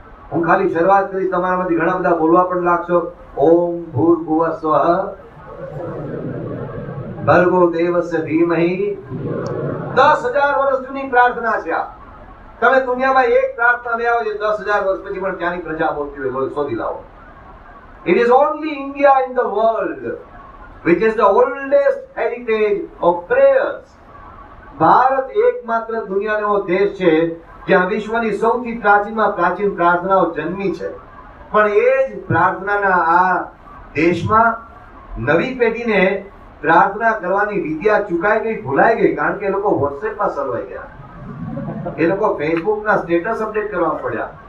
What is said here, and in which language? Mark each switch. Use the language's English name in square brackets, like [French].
[Gujarati] હું ખાલી શરૂઆત કરી, તમારામાંથી ઘણા બધા બોલવા પણ લાગશો. [Sanskrit] ઓમ ભૂર્ભુવઃ સ્વઃ ભર્ગો દેવસ્ય ધીમહિ. [Gujarati] 10,000 વર્ષ જૂની પ્રાર્થના છે આ. તમે દુનિયામાં એક પ્રાર્થના લઈ આવો જે 10,000 વર્ષ પછી પણ ત્યાંની પ્રજા બોલતી હોય, શોધી લાવો. [English] It is only India in the world which is the oldest heritage of prayers. [Gujarati] Bharat એકમાત્ર દુનિયાનો એવો દેશ છે જ્યાં વિશ્વની સૌથી પ્રાચીનમાં પ્રાચીન પ્રાર્થનાઓ જન્મી છે. પણ એ જ પ્રાર્થનાના આ દેશમાં નવી પેઢીને પ્રાર્થના કરવાની વિદ્યા ચૂકાઈ ગઈ, ભૂલાઈ ગઈ, કારણ કે એ લોકો વોટ્સએપમાં સલવાઈ ગયા, એ લોકો ફેસબુકના સ્ટેટસ અપડેટ કરવા પડ્યા.